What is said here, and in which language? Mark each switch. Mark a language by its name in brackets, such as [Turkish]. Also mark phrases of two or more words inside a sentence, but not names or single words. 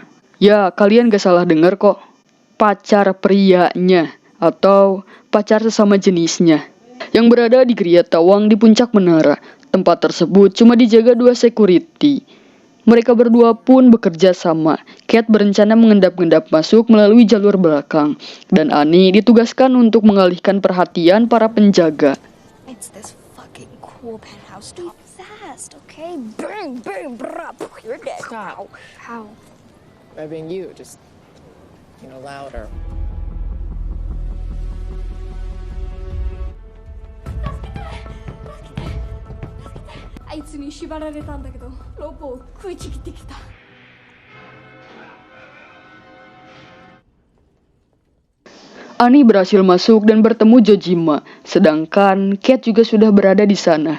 [Indonesian] Ya, kalian gak salah dengar kok. Pacar prianya atau pacar sesama jenisnya yang berada di Gria Tawang di puncak menara. Tempat tersebut cuma dijaga 2 security. Mereka berdua pun bekerja sama. Cat berencana mengendap-endap masuk melalui jalur belakang, dan Annie ditugaskan untuk mengalihkan perhatian para penjaga. [English] It's this fucking cool penthouse top. Fast, okay? Bang, bang, brah, you're dead. Stop. How? By being you, just, louder. [Japanese] あいつに縛られたんだけど、ロープを食いちぎってきた。 [Indonesian] Annie berhasil masuk dan bertemu Jojima, sedangkan Cat juga sudah berada di sana.